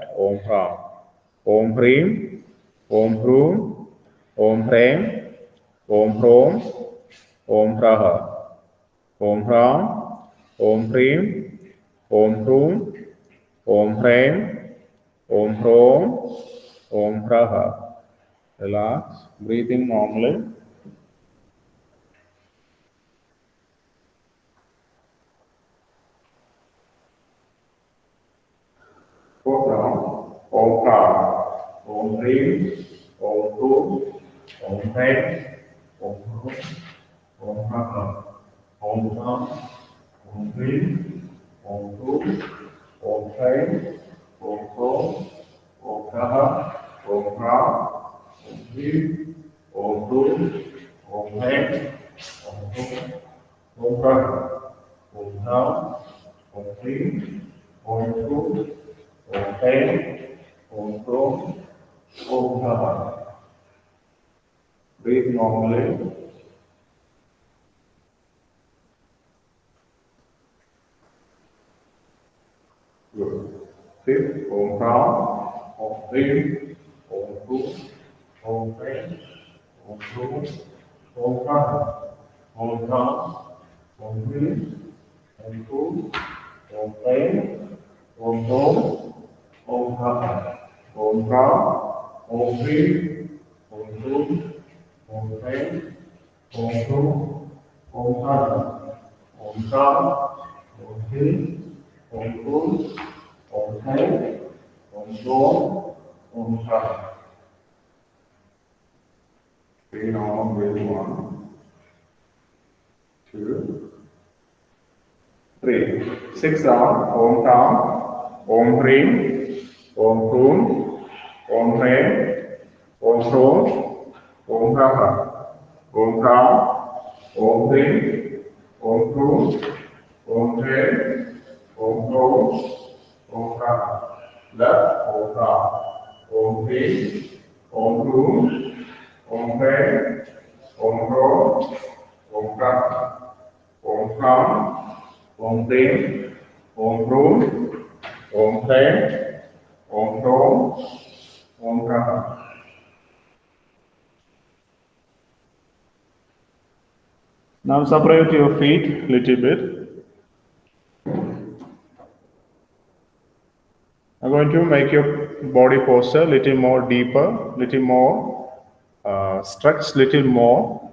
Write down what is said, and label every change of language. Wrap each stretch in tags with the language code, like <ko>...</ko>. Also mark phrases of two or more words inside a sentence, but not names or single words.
<sa>Om Ram, Om Hrim, Om Hrum, Om Hrim, Om Hrum, Om Raha. Om Ram, Om Hrim, Om Hrum, Om Hrim, Om Hrum, Om Raha.</sa> <en>Relax. Breathing normally. Fourth round.</en> <sa>Om Ram, Om Hrim, Om Hrum, Om Hrim, Om Hrum, Om Raha. Om Ram, Om Hrim, Om Hrum, Om Hrim, Om Hrum, Om Raha. Om Ram, Om Hrim, Om Hrum, Om Hrim, Om Hrum, Om Raha. Om Ram, Om Hrim, Om Hrum, Om Hrim, Om Hrum, Om Raha.</sa> <en>Breathe normally. Good. Fifth,</en> <sa>Om Ram, Om Hrim, Om Hu, Om Hrim, Om Hu, Om Ram, Om Ram, Om Hrim, Om Hu, Om Hrim, Om Hu, Om Ram, Om Ram, Om Hrim, Om Hu, Om Hrim, Om Hu, Om Ram, Om Ram, Om Hrim, Om Hu, Om Hrim, Om Ram, Om Ram.</sa> <en>Breathe on, breathe 1, 2, 3. 6 round.</en> <sa>Om Ram, Om Hrim, Om Hum, Om Hrim, Om Hum, Om Ram, Om Ram, Om Hrim, Om Hum, Om Hrim, Om Hum, Om Ram. Left, Om Ram, Om Hrim, Om Hum, Om Hrim, Om Hum, Om Ram. Om Ram, Om Hrim, Om Hum, Om Hrim, Om Hum, Om Ram.</sa> <en>Now separate your feet little bit. I'm going to make your body posture little more deeper, little more stretch little more.</en>